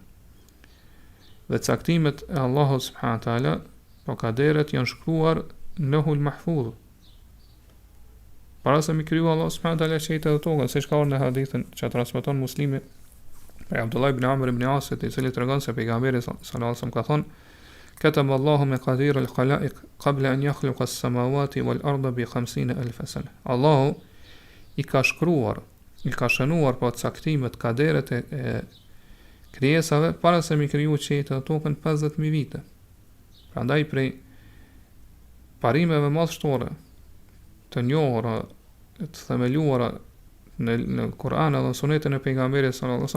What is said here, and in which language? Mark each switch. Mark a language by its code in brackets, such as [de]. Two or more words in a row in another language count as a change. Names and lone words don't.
[sq] Dhe caktimet e Allahut [ar] سبحانه وتعالى, [sq] po kaderet janë shkruar në Lauhul Mahfuz. Para se mi kriju Allah [ar] سبحانه وتعالى [sq] qiejtë dhe tokën, siç ka ardhur në hadithin që transmeton Muslimi prej Abdullah ibn Amr ibn Asit, i cili tregon se pejgamberi [ar] صلى الله عليه وسلم [sq] ka thonë: [ar] "كتب الله مقادير الخلائق قبل أن يخلق السماوات والأرض بخمسين ألف سنة." [sq] Allahu i ka shkruar, i ka shënuar po caktimet, kaderet e krijesave para se mi kriju qiejtë dhe tokën 50,000 vite. Prandaj prej parimeve madhështore të njohura, të themeluara në Kur'an dhe Sunetin e pejgamberit [ar] صلى الله عليه